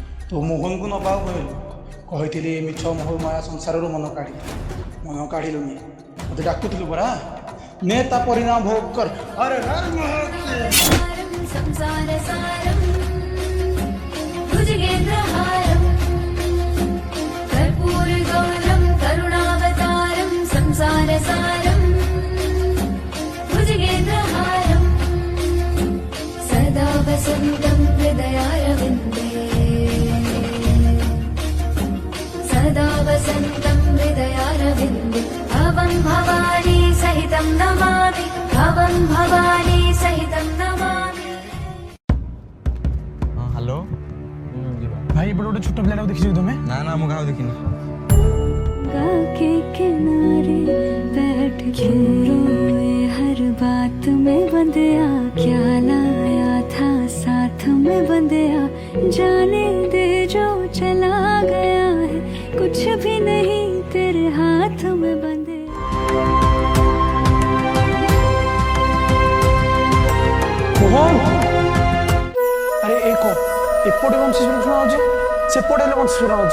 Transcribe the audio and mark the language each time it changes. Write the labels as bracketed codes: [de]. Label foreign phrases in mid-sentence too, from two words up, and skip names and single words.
[or] ତୁ ମୋହନକୁ ନବାକୁ କହିଲୁ। କହିଥିଲି ମିଛ ମୋହ ମାୟା ସଂସାରରୁ ମନ କାଢ଼ିଲୁନି। ମୋତେ ଡାକୁଥିଲୁ ପରା, ନେ ତା ପରିଣାମ ଭୋଗ କର। ଆରେ [sa] सारं संसारसारं भुजगेन्द्रहारं कर्पूरगौरं करुणावतारं संसारसारं भुजगेन्द्रहारं सदा वसन्तं हृदयारविन्दे सदा वसन्तं हृदयारविन्दे भवं भवानी सहितं नमामि भवं भवानी सहितं नमामि। [or] ହ୍ୟାଲୋ ଭାଇ ଏପଟେ ଗୋଟେ ଛୋଟ ପିଲାଟାକୁ ଦେଖିଛୁ ତୁମେ? ନା ନା ମୁଁ କାହାକୁ ଦେଖିନି। [hi] गंगा के किनारे बैठ के रोए हर बात में बंदिया क्या लाया था साथ में बंदिया जाने दे जो चला गया है कुछ भी नहीं तेरे हाथ में बंदिया। [or] ମୋହନ ଆରେ ଏପଟେ ବଂଶୀ ଶୁଣାଉଛି, ସେପଟେ ହେଲେ ବଂଶୀ ଶୁଣାଉଛି।